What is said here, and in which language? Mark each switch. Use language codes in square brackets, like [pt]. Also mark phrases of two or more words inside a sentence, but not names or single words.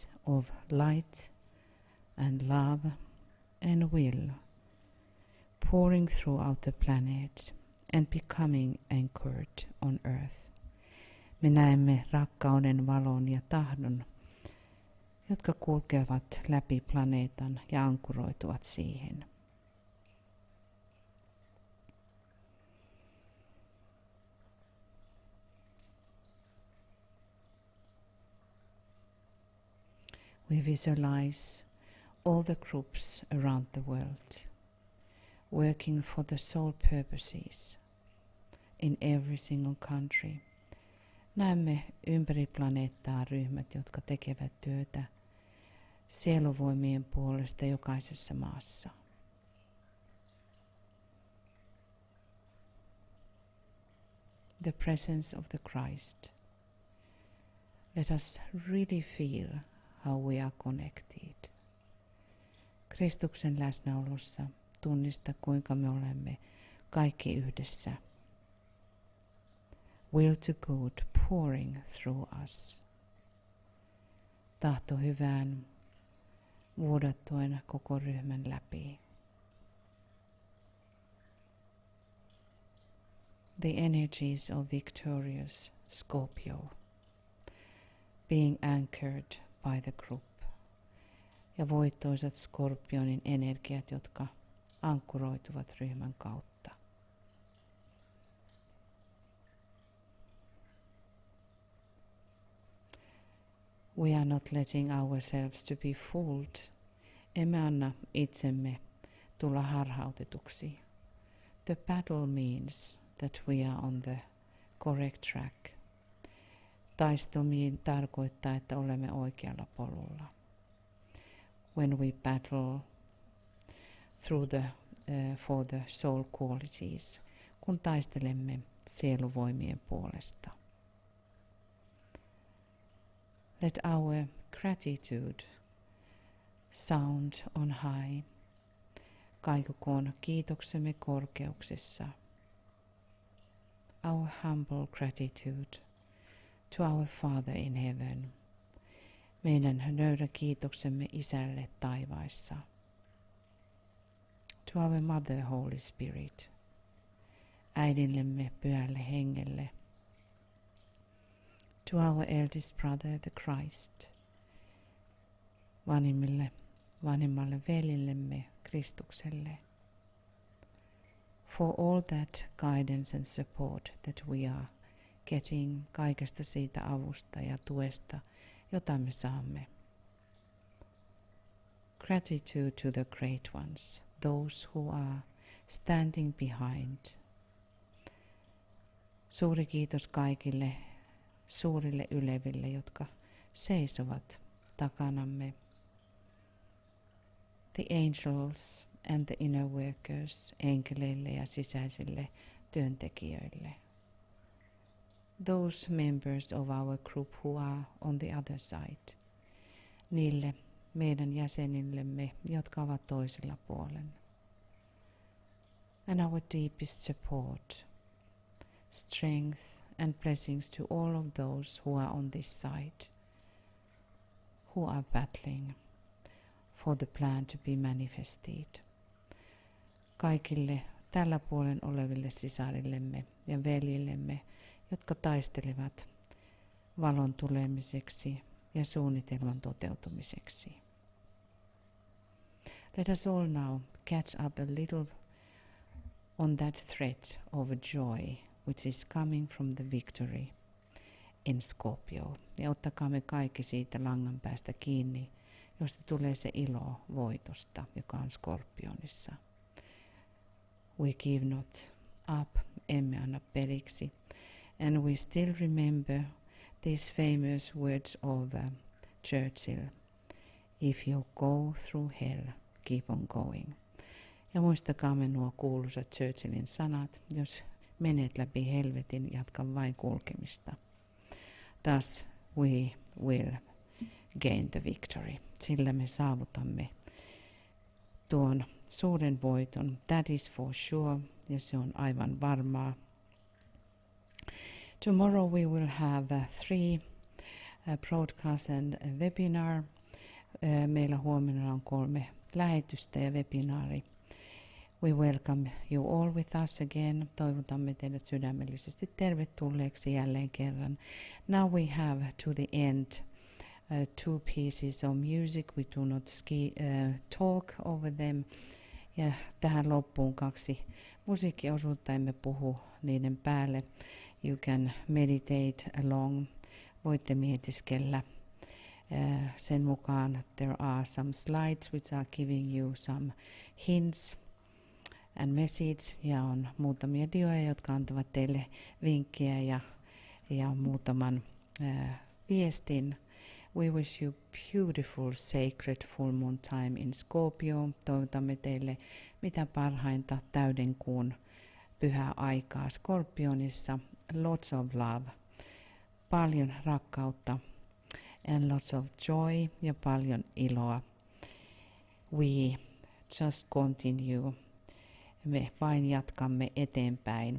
[en] of light and love and will pouring throughout the planet and becoming anchored on earth. [fi] Me näemme rakkauden, valon ja tahdon, jotka kulkevat läpi planeetan ja ankkuroituvat siihen. [en] We visualize all the groups around the world working for the soul purposes in every single country. [fi] Näemme ympäri planeettaa ryhmät, jotka tekevät työtä sieluvoimien puolesta jokaisessa maassa. [en] The presence of the Christ. Let us really feel how we are connected. [fi] Kristuksen läsnäolossa tunnista, kuinka me olemme kaikki yhdessä. [en] Will to good pouring through us. [fi] Tahto hyvään vuodattuen koko ryhmän läpi. [en] The energies of victorious Scorpio being anchored by the group. [fi] Ja voittoisat Skorpionin energiat, jotka ankkuroituvat ryhmän kautta. [en] We are not letting ourselves to be fooled. [fi] Emme anna itsemme tulla harhautetuksi. [en] The battle means that we are on the correct track. [fi] Taistelu tarkoittaa, että olemme oikealla polulla. [en] When we battle for the soul qualities, [fi] kun taistelemme sieluvoimien puolesta. [en] Let our gratitude sound on high. [fi] Kaikukoon kiitoksemme korkeuksessa. [en] Our humble gratitude to our Father in heaven. [fi] Meidän nöyrä kiitoksemme Isälle taivaissa. [en] To our Mother Holy Spirit. [fi] Äidillemme pyhälle hengelle. [en] To our eldest brother the Christ. [fi] Vanhimmalle velillemme Kristukselle. [en] For all that guidance and support that we are getting, [fi] kaikesta siitä avusta ja tuesta, jota me saamme. [en] Gratitude to the great ones, those who are standing behind. [fi] Suuri kiitos kaikille suurille yleville, jotka seisovat takanamme. [en] The angels and the inner workers, [fi] enkeleille ja sisäisille työntekijöille. [en] Those members of our group who are on the other side. [fi] Niille meidän jäsenillemme, jotka ovat toisella puolella. [en] And our deepest support, strength and blessings to all of those who are on this side, who are battling for the plan to be manifested. [fi] Kaikille tällä puolen oleville sisarillemme ja veljillemme, jotka taistelevat valon tulemiseksi ja suunnitelman toteutumiseksi. [en] Let us all now catch up a little on that thread of joy which is coming from the victory in Scorpio. [fi] Ja ottakaamme kaikki siitä langan päästä kiinni, josta tulee se ilo voitosta, joka on Skorpionissa. [en] We give not up, [fi] emme anna periksi. [en] And we still remember these famous words of Churchill. If you go through hell, keep on going. [fi] Ja muistakaamme nuo kuuluisat Churchillin sanat. Jos menet läpi helvetin, jatka vain kulkemista. [en] Thus we will gain the victory. [fi] Sillä me saavutamme tuon suuren voiton. [en] That is for sure, [fi] ja se on aivan varmaa. [en] Tomorrow we will have 3 broadcasts and a webinar. [fi] Meillä huomenna on 3 lähetystä ja webinaari. [en] We welcome you all with us again. [fi] Toivotamme teidät sydämellisesti tervetulleeksi jälleen kerran. [en] Now we have to the end 2 pieces of music. We do not talk over them. [fi] Ja tähän loppuun 2 musiikkiosuutta, emme puhu niiden päälle. [en] You can meditate along. [fi] Voitte mietiskellä. Sen mukaan [en] there are some slides which are giving you some hints and message, [fi] ja on muutamia dioja, jotka antavat teille vinkkejä ja muutaman viestin. [en] We wish you beautiful, sacred full moon time in Scorpio. [fi] Toivotamme teille mitä parhainta täyden kuun pyhää aikaa Skorpionissa. [en] Lots of love. [fi] Paljon rakkautta [en] and lots of joy [fi] ja paljon iloa. [en] We just continue. [fi] Me vain jatkamme eteenpäin.